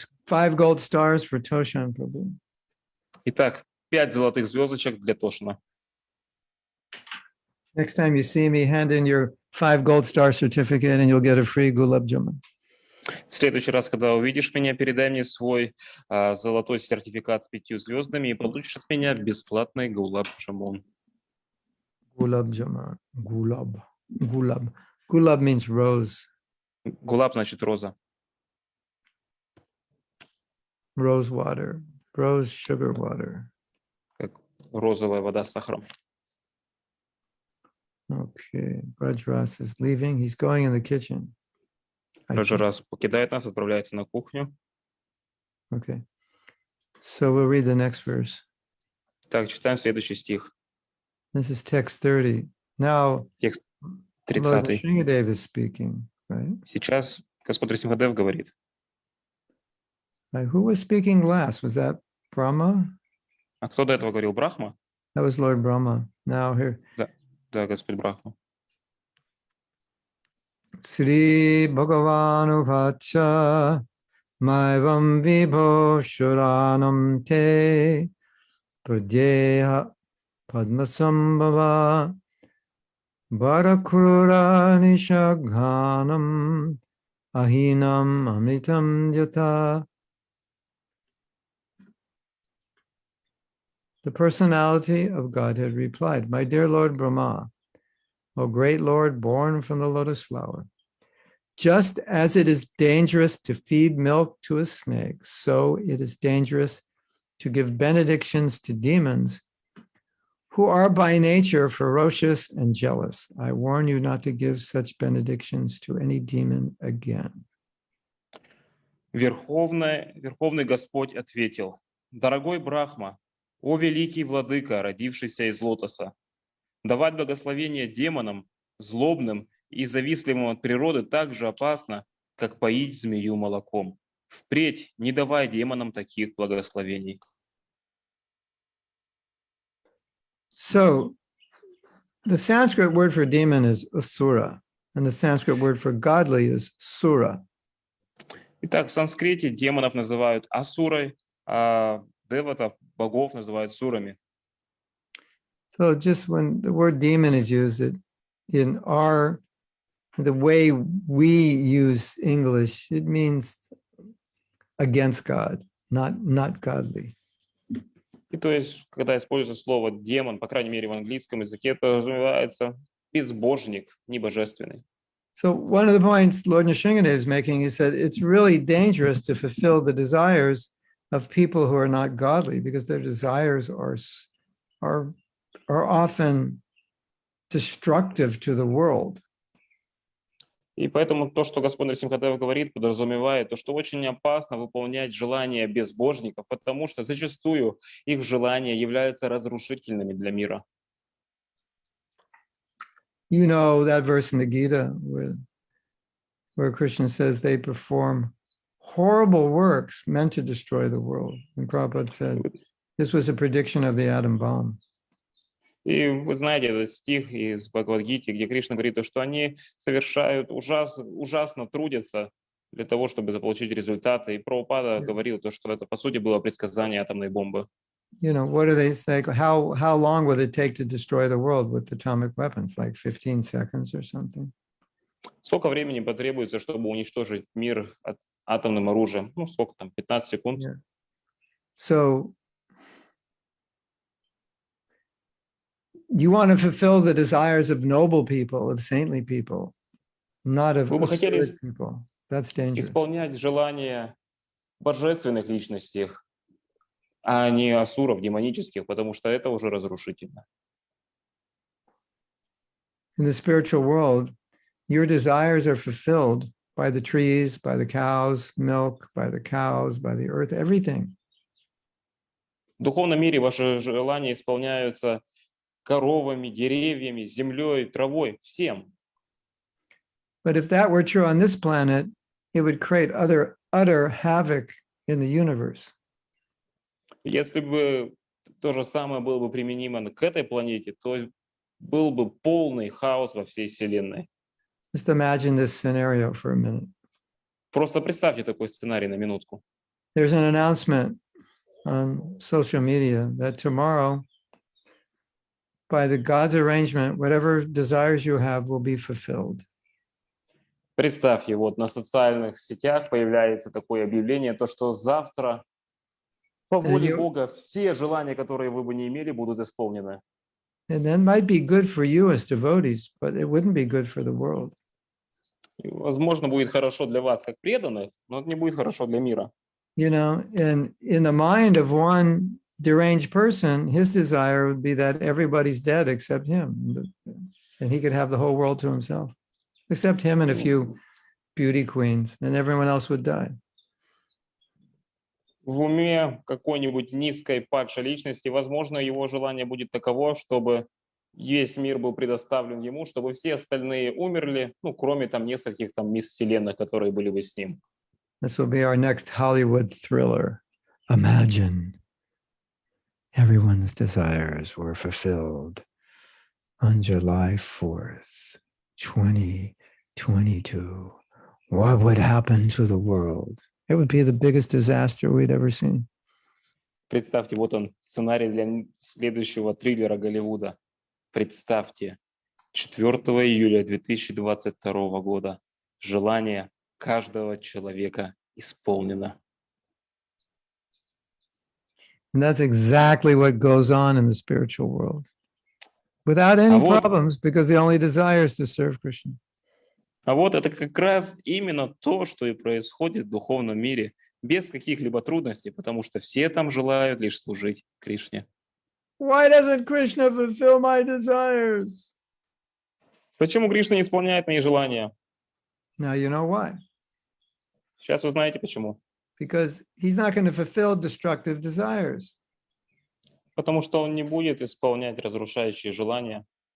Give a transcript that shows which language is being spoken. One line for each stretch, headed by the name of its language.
English: Five gold stars for Toshan Prabhu.
Russian: Итак, 5 золотых звездочек для Тошина.
English: Next time you see me, hand in your 5 gold star certificate and you'll get a free Gulab Jamun.
Russian: В следующий раз, когда увидишь меня, передай мне свой золотой сертификат с 5 звездами и получишь от меня бесплатный гулаб джамун.
English: Gulab Jamun. Gulab. Gulab means rose.
Russian: Гулаб значит роза.
English: Rose water. Rose sugar water.
Russian: Как розовая вода с сахаром.
English: Okay. Brajras is leaving. He's going in the kitchen.
Russian: Раджарас покидает нас, отправляется на кухню.
English: Okay. So we'll read the next verse.
Russian: Так, читаем следующий стих.
English: This is text 30. Now,
Russian: Текст
English: Lord 30. Sringadev is speaking, right?
Russian: Сейчас Господь Рисимхадев говорит.
English: Right, who was speaking last? Was that Brahma?
Russian: А кто до этого говорил? Брахма?
English: That was Lord Brahma. Now here,
Russian: Да, Господь Брахма.
Sanskrit: Sri Bhagavanu Vacha Maivam Vibho Shuranam Te Pradyeha Padmasambhava Bharakurura Nishaghanam Ahinam Amritam Yata.
English: The personality of Godhead replied, my dear Lord Brahma, O great Lord born from the lotus flower, just as it is dangerous to feed milk to a snake, so it is dangerous to give benedictions to demons who are by nature ferocious and jealous. I warn you not to give such benedictions to any demon again.
Russian: Верховный Господь ответил: дорогой Брахма, о великий владыка, родившийся из лотоса, давать благословение демонам, злобным и завистливым от природы так же опасно, как поить змею молоком. Впредь не давай демонам таких благословений.
English: So, the Sanskrit word for demon is asura, and the Sanskrit word for godly is sura.
Russian: Итак, в санскрите демонов называют асурой, а деватов, богов, называют сурами.
English: So just when the word demon is used, in the way we use English, it means against God, not godly.
Russian: И то есть, когда используется слово демон, по крайней мере в английском языке, это подразумевается безбожник, небожественный.
English: So one of the points Lord Nrsingadev is making, he said, it's really dangerous to fulfill the desires of people who are not godly, because their desires are often destructive to the world.
Russian: И поэтому то, что Господь Нрсимхадев говорит, подразумевает то, что очень опасно выполнять желания безбожников, потому что зачастую их желания являются разрушительными для мира.
English: You know that verse in the Gita where Krishna says they perform horrible works meant to destroy the world. And Prabhupada said, this was a prediction of the atom bomb.
Russian: И вы знаете этот стих из Бхагавад-гиты, где Кришна говорит, то, что они совершают ужасно трудятся для того, чтобы заполучить результаты. И Прабхупада говорил, то, что это, по сути, было предсказание атомной бомбы.
English: You know, what do they say? How long would it take to destroy the world with atomic weapons? Like 15 seconds or something?
Russian: Сколько времени потребуется, чтобы уничтожить мир атомным оружием? Ну, сколько там, 15 секунд?
English: Yeah. So you want to fulfill the desires of noble people, of saintly people, not of
Russian: Вы бы хотели
English: absurd people. That's dangerous.
Russian: исполнять желания божественных личностей, а не асуров, демонических, потому что это уже разрушительно.
English: In the spiritual world, your desires are fulfilled by the trees, by the cows, milk, by the cows, by the earth, everything.
Russian: В духовном мире ваши желания исполняются коровами, деревьями, землей, травой, всем.
English: But if that were true on this planet, it would create utter havoc in the universe.
Russian: Если бы то же самое было бы применимо к этой планете, то был бы полный хаос во всей Вселенной.
English: Just imagine this scenario for a minute.
Russian: Просто представьте такой сценарий на минутку.
English: There's an announcement on social media that tomorrow, by the God's arrangement, whatever desires you have will be fulfilled.
Russian: Представьте, вот на социальных сетях появляется такое объявление, то, что завтра по воле Бога все желания, которые вы бы не имели, будут исполнены.
English: And that might be good for you as devotees, but it wouldn't be good for the world.
Russian: И, возможно, будет хорошо для вас, как преданных, но это не будет хорошо для мира.
English: You know, and in the mind of one deranged person, his desire would be that everybody's dead except him, and he could have the whole world to himself, except him and a few beauty queens, and everyone else would die.
Russian: В уме какой-нибудь низкой падшей личности, возможно, его желание будет таково, чтобы весь мир был предоставлен ему, чтобы все остальные умерли, ну, кроме там нескольких там мисс Вселенных, которые были бы с ним.
English: This will be our next Hollywood thriller. Imagine everyone's desires were fulfilled on July 4th, 2022. What would happen to the world? It would be the biggest disaster we'd ever seen.
Russian: Представьте, вот он, сценарий для следующего триллера Голливуда. Представьте, 4 июля 2022 года желание каждого человека исполнено.
English: And that's exactly what goes on in the spiritual world. Without any problems, because the only desire is to serve Krishna.
Russian: А вот это как раз именно то, что и происходит в духовном мире, без каких-либо трудностей, потому что все там желают лишь служить Кришне.
English: Why doesn't Krishna fulfill my desires?
Russian: Почему Кришна не исполняет мои желания?
English: Now you know why.
Russian: Сейчас вы знаете почему.
English: Because he's not going to fulfill destructive desires.
Russian: Потому что он не будет исполнять разрушающие желания.